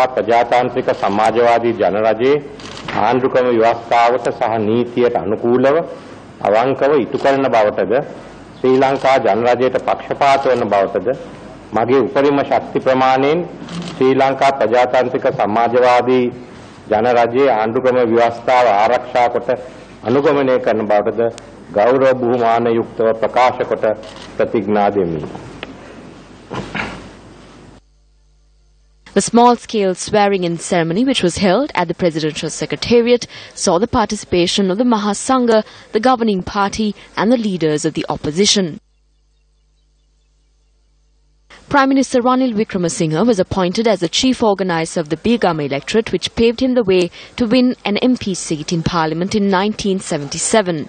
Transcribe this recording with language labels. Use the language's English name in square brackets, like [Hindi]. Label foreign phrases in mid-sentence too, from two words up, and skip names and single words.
[Sinhala] ප්‍රජාතාන්ත්‍රික සමාජවාදී ජනරජයේ ආණ්ඩුක්‍රම ව්‍යවස්ථාවට සහ නීතියට අනුකූලව අවංකව ඉටු කරන බවටද ශ්‍රී ලංකා ජනරජයට පක්ෂපාත වන බවටද මගේ උපරිම ශක්ති ප්‍රමාණයෙන් ශ්‍රී ලංකා ප්‍රජාතාන්ත්‍රික සමාජවාදී ජනරජයේ ආණ්ඩුක්‍රම ව්‍යවස්ථාව ආරක්ෂා කොට අනුගමනය කරන බවටද ගෞරව බුහුමාන යුක්තව ප්‍රකාශ කොට ප්‍රතිඥා දෙමි. [English] The small-scale swearing-in ceremony, which was held at the Presidential Secretariat, saw the participation of the Mahasangha, the governing party and the leaders of the opposition. Prime Minister Ranil Wickremesinghe was appointed as the chief organizer of the Begum electorate, which paved him the way to win an MP seat in Parliament in 1977.